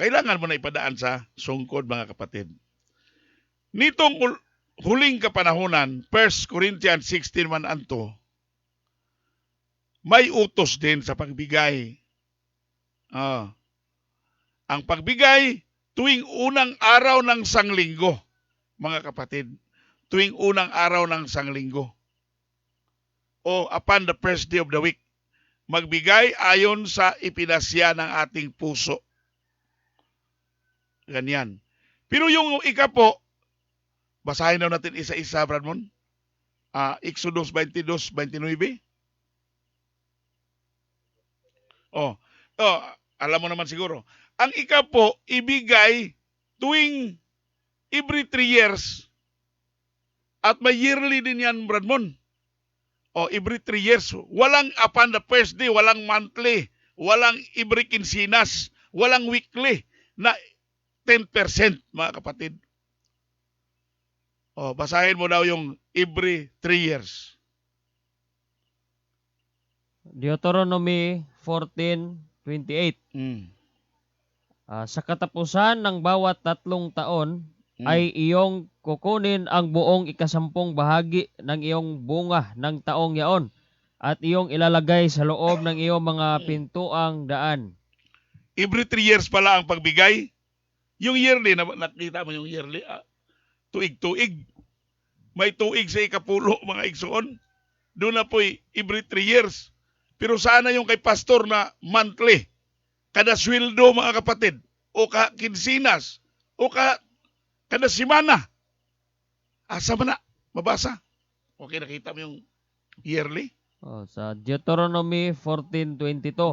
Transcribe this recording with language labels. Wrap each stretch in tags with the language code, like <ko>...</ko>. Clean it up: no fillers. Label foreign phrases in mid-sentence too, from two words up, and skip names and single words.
<tl>Kailangan mo na ipadaan sa sungkod mga kapatid. Nitong huling kapanahunan, 1 Corinthians 16:1-2, may utos din sa pagbigay. Ang pagbigay tuwing unang araw ng sanglinggo, mga kapatid. Tuwing unang araw ng sanglinggo.</tl> <en>O upon the first day of the week.</en> <tl>Magbigay ayon sa ipinasya ng ating puso. Ganyan. Pero yung ikapo, basahin daw natin isa-isa, Bradmon. Exodus 22:29. Alam mo naman siguro. Ang ikapo, ibigay tuwing</tl> <en>every 3 years.</en> <tl>At may yearly din yan, Bradmon.</tl> <en>Every 3 years. Walang upon the first day,</en> <tl>walang monthly, walang every quincenas, walang weekly na 10%, mga kapatid. Basahin mo daw yung</tl> <en>every 3 years.</en> <tl>Deuteronomy 14:28. Mm. Sa katapusan ng bawat 3 taon, ay iyong kukunin ang buong ikasampung bahagi ng iyong bunga ng taong yaon at iyong ilalagay sa loob ng iyong mga pintuang daan.</tl> <en>Every 3 years</en> <tl>pala ang pagbigay. Yung yearly, nakita mo yung yearly,</tl> <ceb>tuig-tuig. May tuig sa ikapulo, mga igsoon.</ceb> <tl>Doon na po'y</tl> <en>every 3 years.</en> <tl>Pero sana yung kay pastor na monthly, kada sweldo, mga kapatid, o kinsinas, o kada simana.</tl> <ceb>Asa man na? Mabasa?</ceb> <tl>Okay, nakita mo yung yearly? Sa Deuteronomy 14:22.</tl>